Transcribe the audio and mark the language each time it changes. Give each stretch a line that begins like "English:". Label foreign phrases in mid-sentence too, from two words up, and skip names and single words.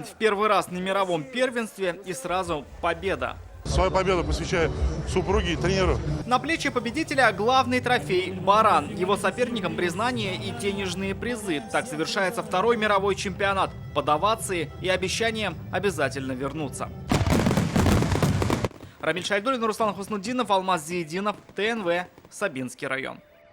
Russian: В первый раз на мировом первенстве и сразу победа. Свою победу посвящаю супруге и тренеру. На плечи победителя главный трофей – баран. Его соперникам признание и денежные призы. Так завершается второй мировой чемпионат. Под овации и обещанием обязательно вернуться. Рамиль Шайдуллин, Руслан Хуснуддинов, Алмаз Зиединов, ТНВ, Сабинский район.